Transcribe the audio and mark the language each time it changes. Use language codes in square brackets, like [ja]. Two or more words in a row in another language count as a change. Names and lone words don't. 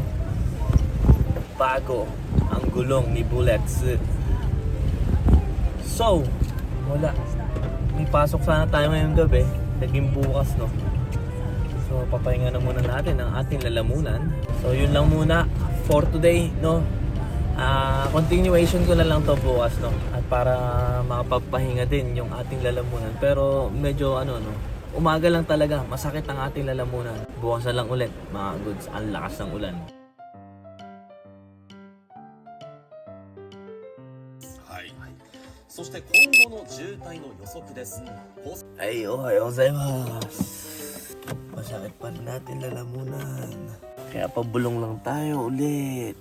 [tl] Bago ang gulong ni Bullets. So, wala. May pasok sana tayo ngayong gabi, naging bukas, no? So, papahinga na muna natin ang ating lalamunan. So, yun lang muna [en] for today, [tl] no? Continuation ko na lang to bukas, no? At para makapagpahinga din yung ating lalamunan. Pero medyo umaga lang talaga, masakit ang ating lalamunan. Bukas na lang ulit, mga goods, ang lakas ng ulan. Ay, [ja] おはようございます. [tl] Masakit pa rin natin lalamunan. Kaya pabulong lang tayo ulit.